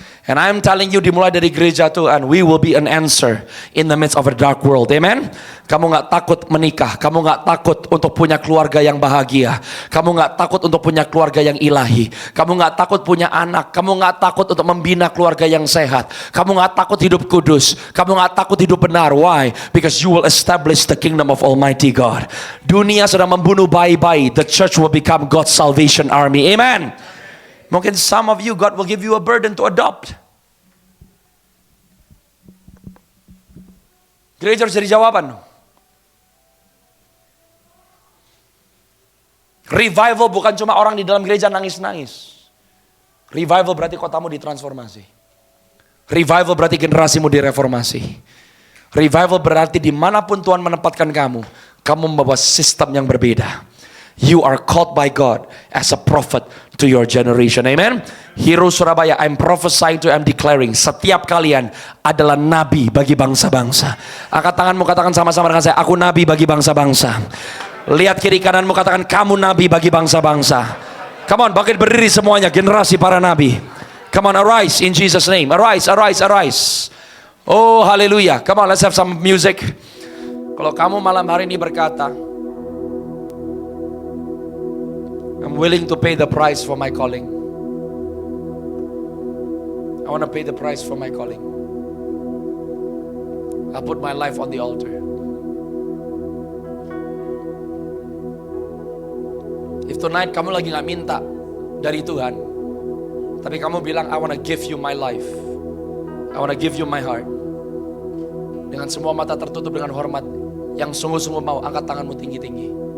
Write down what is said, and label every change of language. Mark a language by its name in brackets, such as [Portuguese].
[English] And I'm telling you, [Indonesian] dimulai dari gereja Tuhan, [English] we will be an answer in the midst of a dark world. Amen. [Indonesian] Kamu gak takut menikah, kamu gak takut untuk punya keluarga yang bahagia, kamu gak takut untuk punya keluarga yang ilahi, kamu gak takut punya anak, kamu gak takut untuk membina keluarga yang sehat, kamu gak takut hidup kudus, kamu gak takut hidup benar. [English] Why? Because you will establish the kingdom of Almighty God. [Indonesian] Dunia sedang membunuh bayi-bayi, [English] the church will become God's salvation army. Amen. [Indonesian] Mungkin [English] some of you, God will give you a burden to adopt. [Indonesian] Gereja harus jadi jawaban. Revival bukan cuma orang di dalam gereja nangis-nangis. Revival berarti kotamu ditransformasi. Revival berarti generasimu direformasi. Revival berarti dimanapun Tuhan menempatkan kamu, kamu membawa sistem yang berbeda. [English] You are called by God as a prophet to your generation. [Indonesian] Amen. Hero Surabaya, [English] I'm prophesying to, I'm declaring, [Indonesian] setiap kalian adalah nabi bagi bangsa-bangsa. Angkat tanganmu, katakan sama-sama dengan saya, aku nabi bagi bangsa-bangsa. Lihat kiri kananmu, katakan kamu nabi bagi bangsa-bangsa. [English] Come on, [Indonesian] bangkit berdiri semuanya, generasi para nabi. [English] Come on, arise in Jesus' name. Arise, arise, arise. Oh, haleluya. Come on, let's have some music. [Indonesian] Kalau kamu malam hari ini berkata, [English] I'm willing to pay the price for my calling. I want to pay the price for my calling. I'll put my life on the altar. If tonight [Indonesian] kamu lagi gak minta dari Tuhan, tapi kamu bilang, [English] I want to give you my life, I want to give you my heart, [Indonesian] dengan semua mata tertutup dengan hormat, yang sungguh-sungguh mau, angkat tanganmu tinggi-tinggi.